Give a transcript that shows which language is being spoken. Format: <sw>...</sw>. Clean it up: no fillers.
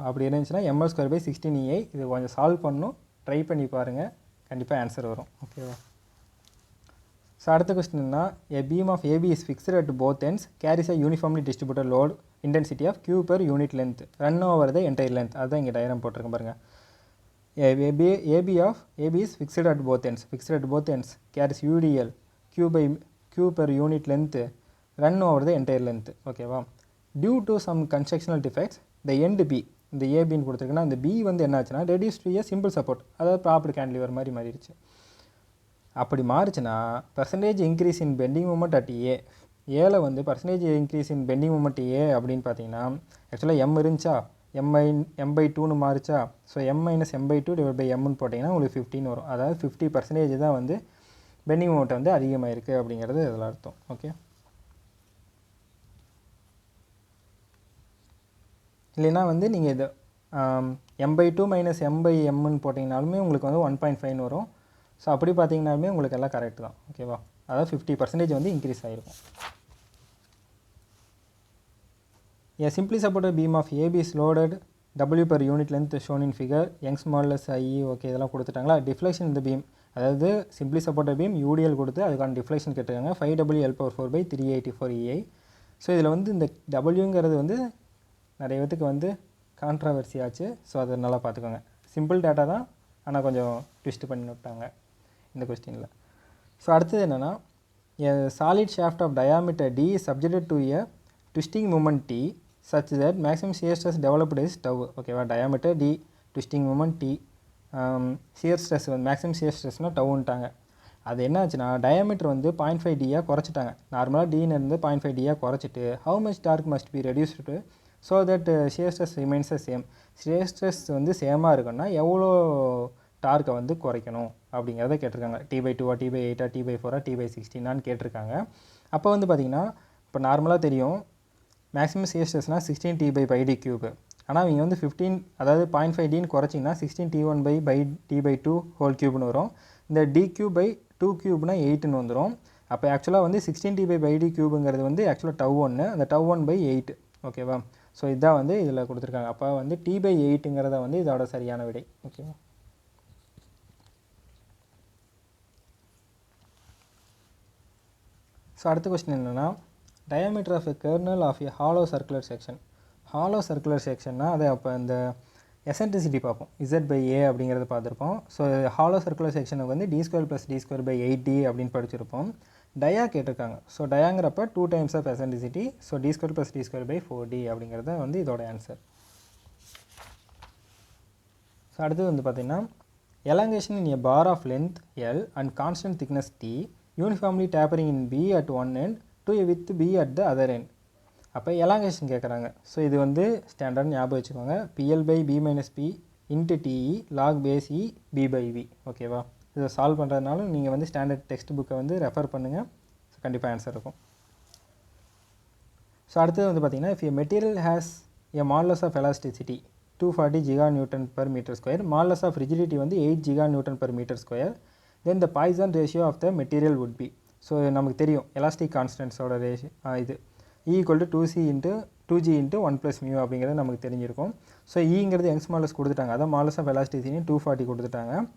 <ta>அப்படி இருந்துச்சுன்னா ml square by 16 இது கொஞ்சம் சால்வ் பண்ணணும், ட்ரை பண்ணி பாருங்கள், கண்டிப்பாக ஆன்சர் வரும் ஓகேவா.</ta> <en>so</en> <ta>அடுத்த கொஸ்டின்னா,</ta> <en>A beam of AB is fixed at both ends carries a uniformly distributed load intensity of Q per unit length run over the entire length.</en> <ta>அதுதான் இங்கே டயக்ராம் போட்டிருக்கேன் பாருங்கள்.</ta> <en>AB is fixed at both ends carries UDL Q per unit length run over the entire length ஓகேவா. due to some constructional defects the end B,</en> <ta>இந்த ஏபின்னு கொடுத்துருக்குன்னா இந்த B வந்து என்ன ஆச்சுன்னா</ta> <en>reduced to a simple support,</en> <ta>அதாவது proper cantilever மாதிரி மாறிடுச்சு. அப்படி மாறிச்சுன்னா percentage increase in bending moment at ஏல வந்து percentage increase in bending moment அப்படின்னு பார்த்தீங்கன்னா ஆக்சுவலாக M இருந்துச்சா m/2ன்னு மாறிச்சா. So m - m/2 divide by mன்னு போட்டிங்கன்னா உங்களுக்கு 15 வரும். அதாவது 50% தான் வந்து பெண்டிங் மொமெண்ட் வந்து அதிகமாக இருக்குது அப்படிங்கிறது இதில் அர்த்தம் ஓகே. இல்லைன்னா வந்து நீங்கள் இது m/2 - m/mன்னு போட்டிங்கனாலுமே உங்களுக்கு வந்து 1.5 வரும். ஸோ அப்படி பார்த்தீங்கன்னாலுமே உங்களுக்கு எல்லாம் கரெக்ட் தான் ஓகேவா. அதாவது 50% வந்து இன்க்ரீஸ் ஆகிருக்கும்.</ta> <en>A simply supported beam of AB is loaded W per unit length shown in figure Young's modulus IE</en> <ta>okay இதெல்லாம் கொடுத்துட்டாங்களா. டிஃப்ளெக்ஷன் இந்த பீம், அதாவது சிம்பிளி சப்போர்ட்டட் பீம் UDL கொடுத்து அதுக்கான டிஃப்ளெக்ஷன் கேட்டிருக்காங்க 5WL/4/384 EI. ஸோ இதில் வந்து இந்த Wங்கிறது வந்து நிறைய பேத்துக்கு வந்து கான்ட்ராவர்சி ஆச்சு. ஸோ அதை நல்லா பார்த்துக்கோங்க. சிம்பிள் டேட்டா தான், ஆனால் கொஞ்சம் ட்விஸ்ட் பண்ணி விட்டாங்க இந்த கொஸ்டினில்.</ta> <en>so</en> <ta>அடுத்தது என்னென்னா,</ta> <en>Solid shaft of diameter D is subjected to a twisting moment T such that maximum shear stress developed is tau ஓகேவா.</en> <ta>diameter D, twisting moment T, shear stress வந்து maximum shear stressனால் டவுன்ட்டாங்க. அது என்ன ஆச்சுன்னா டயாமீட்டர் வந்து 0.5 D குறைச்சிட்டாங்க. நார்மலாக Dன்னு இருந்து 0.5 D குறைச்சிட்டு</ta> <en>how much torque must be reduced to so that shear stress remains the same.</en> <ta>shear stress வந்து சேமாக இருக்குன்னா எவ்வளோ டார்க்கை வந்து குறைக்கணும் அப்படிங்கிறத கேட்டிருக்காங்க. T/2 T/8 T/4 T/16 கேட்டிருக்காங்க. அப்போ வந்து பார்த்திங்கன்னா இப்போ நார்மலாக தெரியும் மேக்ஸிமம் shear stressனால் 16 T/πd³. ஆனால் இங்கே வந்து 15 அதாவது 0.5 Dன்னு குறைச்சிங்கன்னா 16 T1/T/2 ஹோல் க்யூப்னு வரும். இந்த D3/2³ 8ன்னு வந்துடும். அப்போ ஆக்சுவலாக வந்து 16 T/πd³ வந்து ஆக்சுவலாக τ1, அந்த τ1/8 ஓகேவா. ஸோ இதுதான் வந்து இதில் கொடுத்துருக்காங்க. அப்போ வந்து T/8ங்கிறத வந்து இதோட சரியான விடை. ஓகேவா?</ta> <en>so</en> <ta>அடுத்த கொஸ்டின் என்னென்னா,</ta> <en>Diameter of a kernel of a hollow circular section.</en> <ta>Hollow circular செக்ஷன்னா அதை அப்போ இந்த எசன்ட்ரிசிட்டி பார்ப்போம். Z/A அப்படிங்கிறத பார்த்துருப்போம். ஸோ ஹாலோ சர்க்குலர் செக்ஷனுக்கு வந்து d² + d²/8d அப்படின்னு படிச்சிருப்போம். டயா கேட்டிருக்காங்க. So டயாங்கிறப்ப 2 times of eccentricity. So d² + d²/4d அப்படிங்கிறது வந்து இதோட ஆன்சர்.</ta> <en>so</en> <ta>அடுத்தது வந்து பார்த்திங்கன்னா,</ta> <en>elongation in a bar of length L and constant thickness T uniformly tapering in B at one end to a width B at the other end.</en> <ta>அப்போ elongation கேட்குறாங்க. So இது வந்து ஸ்டாண்டர்ட் ஞாபகம் வச்சுக்கோங்க. PL/B - P × TE log base E B/V. ஓகேவா? இதை solve பண்ணுறதுனால நீங்கள் வந்து ஸ்டாண்டர்ட் டெக்ஸ்ட் புக்கை வந்து ரெஃபர் பண்ணுங்கள். ஸோ கண்டிப்பாக ஆன்சர் இருக்கும்.</ta> <en>so</en> <ta>அடுத்தது வந்து பார்த்திங்கன்னா,</ta> <en>if a material has a modulus of elasticity 240 GN/m², modulus of rigidity வந்து 8 GN/m², then the Poisson ratio of the material would be.</en> <ta>So நமக்கு தெரியும் எலாஸ்டிக் கான்ஸ்டன்ட்ஸோட ரேஷியோ இது E = 2g × 1 + μ அப்படிங்கிறது நமக்கு தெரிஞ்சிருக்கும். ஸோ ஈங்கிறது யங்ஸ் மாடுலஸ் கொடுத்துட்டாங்க. அதான் மாடுலஸ் ஆஃப் எலாஸ்டிசிட்டி 240 கொடுத்துட்டாங்க.</ta>